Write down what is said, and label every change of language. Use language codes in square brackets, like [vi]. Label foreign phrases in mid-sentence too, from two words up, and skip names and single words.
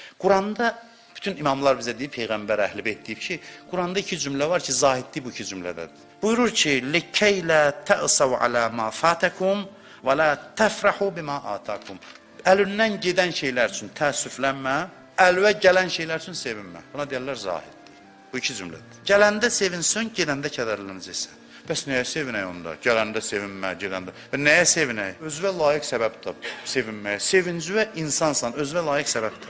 [az] Quranda bütün imamlar bizə deyib, Peyğəmbər Əhl-i Beyt deyib ki, Quranda iki cümlə var ki, zahidlik bu iki cümlədədir. Buyurur ki, [ar] لِكَيْلَا تَأْسَوْ عَلَى مَا فَاتَكُمْ وَلَا تَفْرَحُوا بِمَا آتَاكُمْ. [az] Əlindən gedən şeylər üçün təəssüflənmə, əlvə gələn şeylər üçün sevinmə. Buna deyirlər zahidlik. Bu iki cümlədir. Gələndə sevinsən, gedəndə kədərlənəcəksən. Bəs nəyə sevinək onda? Gələndə sevinmə, gedəndə. Və nəyə sevinək? Özünə layiq səbəbdir sevinməyə. Sevincə insansan, özünə layiq səbəbdir.